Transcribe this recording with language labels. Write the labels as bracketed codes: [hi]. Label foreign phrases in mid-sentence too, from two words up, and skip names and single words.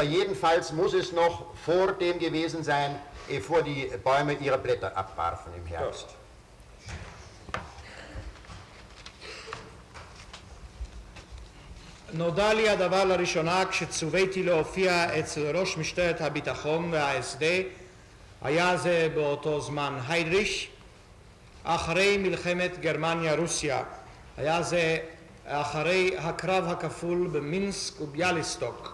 [de] Jedenfalls muss es noch vor dem gewesen sein, bevor die Bäume ihre Blätter abwarfen im Herbst. [he] נודע לי הדבר לראשונה כשצוויתי להופיע אצל ראש משטרת הביטחון וה-SD, היה זה באותו זמן היידריש, אחרי מלחמת גרמניה-רוסיה, היה זה אחרי הקרב הכפול במינסק וביאליסטוק.